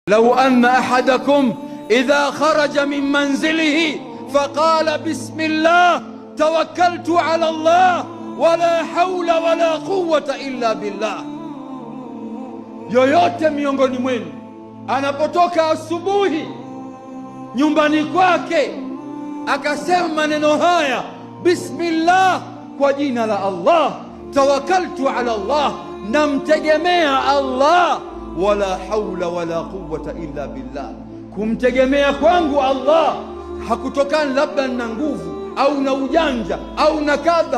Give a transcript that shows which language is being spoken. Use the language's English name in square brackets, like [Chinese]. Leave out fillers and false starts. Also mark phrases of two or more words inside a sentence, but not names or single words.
[Arabic] لو أن أحدكم إذا خرج من منزله فقال بسم الله توكلت على الله ولا حول ولا قوة إلا بالله. [Swahili] Yoyote miongoni mwenu anapotoka asubuhi nyumbani kwake akasema maneno haya, bismillah, kwa jina la Allah, [Arabic] توكلت على الله, [Swahili] namtegemea Allah, [Arabic] ولا حول ولا قوة إلا بالله, [Swahili] kumtegemea kwangu Allah hakutokana labda na nguvu au na ujanja au na kadha.